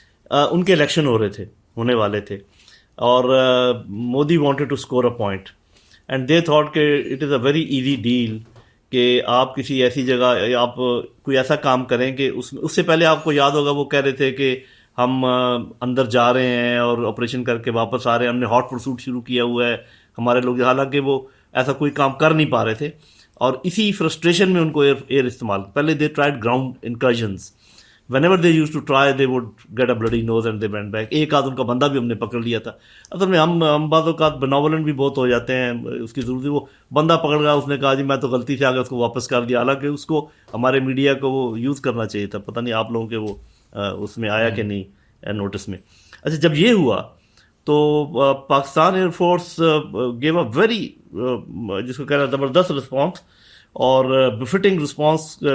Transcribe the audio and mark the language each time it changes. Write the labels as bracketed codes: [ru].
[ur] ان کے الیکشن ہو رہے تھے, ہونے والے تھے, اور Modi [en] wanted to score a point and they thought کہ it is a very easy deal [ur] کہ آپ کسی ایسی جگہ آپ کوئی ایسا کام کریں کہ اس سے پہلے آپ کو یاد ہوگا وہ کہہ رہے تھے کہ ہم اندر جا رہے ہیں اور آپریشن کر کے واپس آ رہے ہیں, ہم نے ہاٹ پرسوٹ شروع کیا ہوا ہے ہمارے لوگ, حالانکہ وہ ایسا کوئی کام کر نہیں پا رہے تھے. اور اسی فرسٹریشن میں ان کو ایئر استعمال, [en] پہلے they tried ground incursions, whenever they used to try they would get a bloody nose and they went back. [ur] ایک آدھ ان کا بندہ بھی ہم نے پکڑ لیا تھا. اصل میں ہم بعض اوقات بناولنٹ بھی بہت ہو جاتے ہیں, اس کی ضرورت, وہ بندہ پکڑ گیا, اس نے کہا جی میں تو غلطی سے آ گیا, اس کو واپس کر دیا, حالانکہ اس کو ہمارے میڈیا کو وہ یوز کرنا چاہیے تھا. پتہ نہیں آپ لوگوں کے وہ اس میں آیا کہ نہیں نوٹس میں. اچھا, جب یہ ہوا تو Pakistan air force [en] gave a very [ur] جس کو کہہ رہا زبردست رسپانس اور بفٹنگ رسپانس.